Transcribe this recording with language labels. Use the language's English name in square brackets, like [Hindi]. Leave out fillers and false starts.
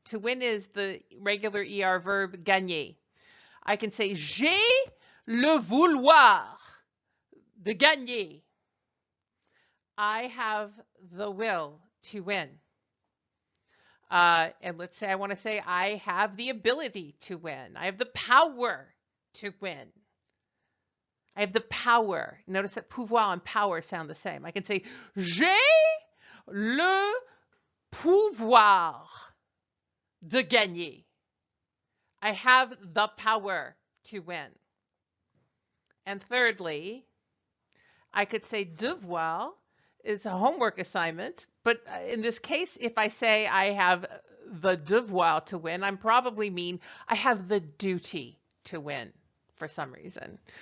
[English] To win is the regular ER verb gagner. I can say [French] j'ai le vouloir de gagner. [English] I have the will to win. And let's say I want to say I have the ability to win. I have the power to win. I have the power. Notice that pouvoir and power sound the same. I can say [French] j'ai le pouvoir de gagner. [English] I have the power to win. And thirdly, I could say devoir is a homework assignment, but in this case, if I say I have the devoir to win, I probably mean I have the duty to win for some reason.